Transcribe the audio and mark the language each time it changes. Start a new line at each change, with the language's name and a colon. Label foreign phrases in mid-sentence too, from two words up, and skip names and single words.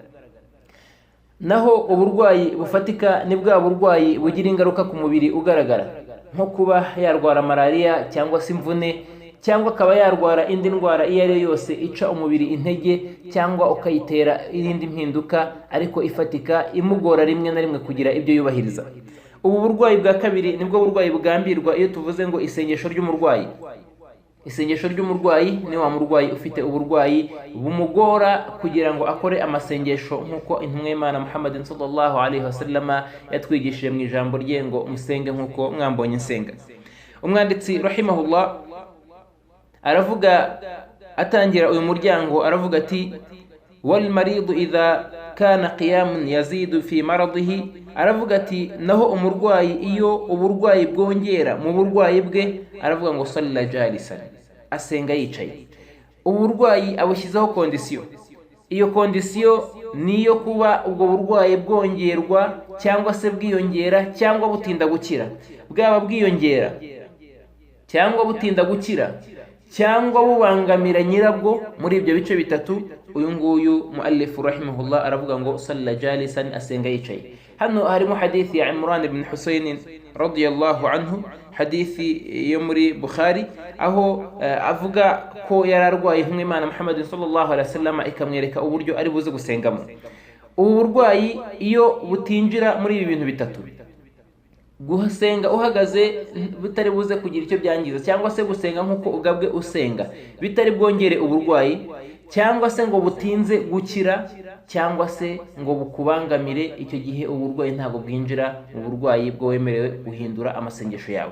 Kinyarwanda: Naho uburwayi bufatika ni bwa burwayi bugira ingaruka ku mubiri ugaragara, nko kuba yarwara malariya cyangwa se imvune, cyangwa akaba yarwara indi ndwara iyo ari yo yose ica umubiri intege, cyangwa ukayitera irindi mpinduka ariko ifatika imugora rimwe na rimwe kugira ibyo yubahiriza. Ubu burwayi bwa kabiri nibwo burwayi bugambirwa iyo tuvuze ngo isengesho ry'umurwayi. Isengesho ry'umurwayi ni wa murwayi ufite uburwayi bumugora kugira ngo akore amasengesho nk'uko intumwa y'Imana Muhammadin
Arabic: صلى الله عليه وسلم
Kinyarwanda: yatwigishije mu ijambo rye ngo musenge nk'uko mwambonye nsenga. Umwanditsi rahimahullah aravuga atangira uyu muryango, aravuga ati
Arabic: والمريض إذا كان قيام يزيد في مرضه.
Kinyarwanda: Aravuga ati naho umurwayi iyo uburwayi bwongera mu burwayi bwe, aravuga ngo
Arabic: صلى جالسا,
Kinyarwanda: asenga yicaye. Uburwayi abushyizeho kondisiyo, iyo kondisiyo niyo kuba ubwo burwayi bwongerwa cyangwa se bwiyongera cyangwa butinda gukira. Bwaba bwiyongera cyangwa butinda gukira cyangwa bubangamira nyirabwo, muri ibyo bice bitatu uyu nguyu
Arabic: مؤلف رحمه الله
Kinyarwanda: aravuga ngo
Arabic: صلى جالسا,
Kinyarwanda: asenga yicaye. Hano harimo hadithi ya Imran ibn Husayn
Arabic: رضي الله عنه,
Kinyarwanda: hadithi yo muri Bukhari, aho avuga ko yararwaye intumwa y'Imana Muhammadin
Arabic: صلى الله عليه وسلم
Kinyarwanda: ikamwereka uburyo ari buze gusengamo. Ubu burwayi iyo butinjira muri ibi bintu bitatu, gusenga uhagaze bitari buze kugira icyo byangiza, cyangwa se gusenga nk'uko ugabwe usenga bitari bwongere uburwayi, cyangwa se ngo butinze gukira, cyangwa se ngo bukubangamire, icyo gihe uburwayi ntabwo bwinjira mu burwayi bwo wemerewe guhindura amasengesho yawe.